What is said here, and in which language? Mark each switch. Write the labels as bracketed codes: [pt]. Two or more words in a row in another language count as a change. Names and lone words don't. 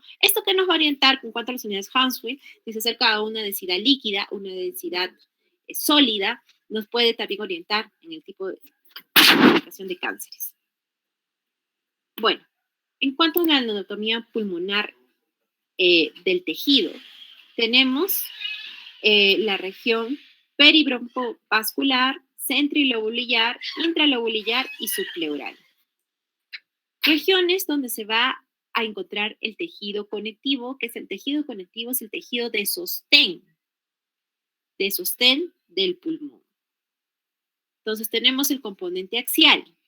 [es] ¿Esto qué nos va a orientar con cuánto a las unidades Hounsfield? Si se acerca a una densidad líquida, una densidad sólida, nos puede también orientar en el tipo de clasificación de cánceres. Bueno, en cuanto a la anatomía pulmonar del tejido, tenemos la región peribroncovascular, centrilobular, intralobular y subpleural. Regiones donde se va a encontrar el tejido conectivo, que es el tejido conectivo, es el tejido de sostén del pulmón. Entonces tenemos el componente axial.